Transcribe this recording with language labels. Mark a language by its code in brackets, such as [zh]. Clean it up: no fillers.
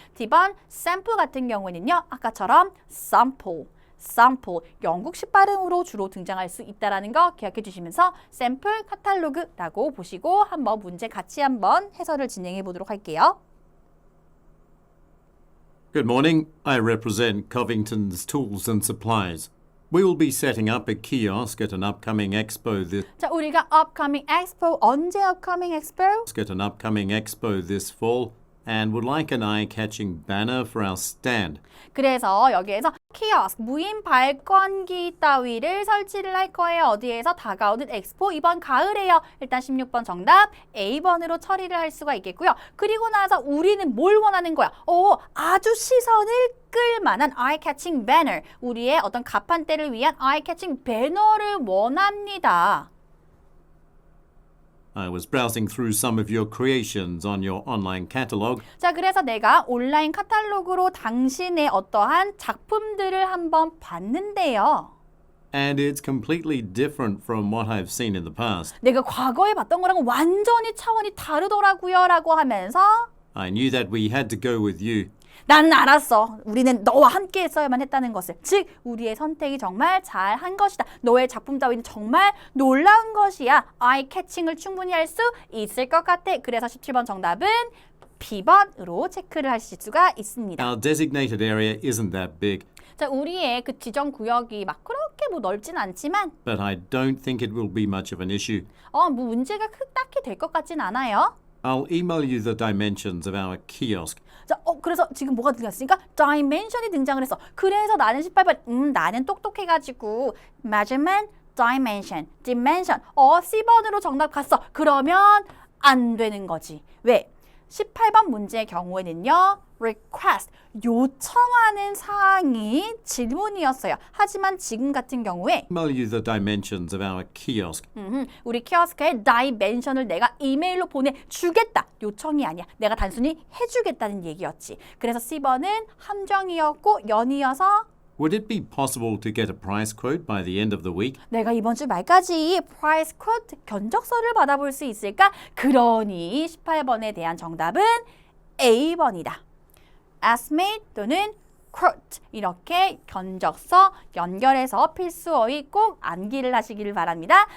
[ko] D번 sample 같은 경우에는요. 아까처럼 sample, 영국식 발음으로 주로 등장할 수 있다는 거 기억해 주시면서 샘플 카탈로그라고 보시고 한번 문제 같이 한번 해설을 진행해 보도록 할게요. [en] Good morning. I represent Covington's Tools and Supplies. We will be setting up a kiosk at an upcoming expo [ko] 자, 우리가 [en] upcoming expo, [ko] 언제 upcoming expo? [en] this fall and would like an eye-catching banner for our stand. [ko] 그래서 여기에서 키오스크, 무인 발권기 따위를 설치를 할 거예요. 어디에서? 다가오는 엑스포 이번 가을에요. 일단 16번 정답 A번으로 처리를 할 수가 있겠고요. 그리고 나서 우리는 뭘 원하는 거야? 아주 시선을 끌만한 [en] eye-catching banner, [ko] 우리의 어떤 가판대를 위한 eye-catching 배너를 원합니다. [en] I was browsing through some of your creations on your online catalog. [ko] 자, 그래서 내가 온라인 카탈로그로 당신의 어떠한 작품들을 한번 봤는데요. [en] And it's completely different from what I've seen in the past. [ko] 내가 과거에 봤던 거랑 완전히 차원이 다르더라고요 라고 하면서 [en] I knew that we had to go with you. [ko] 난 알았어. 우리는 너와 함께 했어야만 했다는 것을. 즉, 우리의 선택이 정말 잘한 것이다. 너의 작품 따위는 정말 놀라운 것이야. 아이 캐칭을 충분히 할 수 있을 것 같아. 그래서 17번 정답은 B번으로 체크를 하실 수가 있습니다. [en] Our designated area isn't that big, [ko] 자, 우리의 그 지정 구역이 막 그렇게 넓진 않지만 [en] but I don't think it will be much of an issue. [ko] 뭐 문제가 딱히 될 것 같진 않아요. [en] I'll email you the dimensions of our kiosk. [ko] 자, 그래서 지금 뭐가 들렸으니까 dimension이 등장을 했어. 그래서 나는 18번, 나는 똑똑해가지고 measurement, dimension. C번으로 정답 갔어. 그러면 안 되는 거지. 왜? 18번 문제의 경우에는요. request, 요청하는 사항이 질문이었어요. 하지만 지금 같은 경우에 [en] Email you the dimensions of our kiosk. [ko] 우리 키오스크의 다이멘션을 내가 이메일로 보내주겠다. 요청이 아니야. 내가 단순히 해주겠다는 얘기였지. 그래서 C번은 함정이었고 연이어서 [en] Would it be possible to get a price quote by the end of the week? [ko] 내가 이번 주 말까지 price quote 견적서를 받아볼 수 있을까? 그러니 18번에 대한 정답은 A번이다. estimate 또는 quote, 이렇게 견적서 연결해서 필수어휘 꼭 암기를 하시길 바랍니다.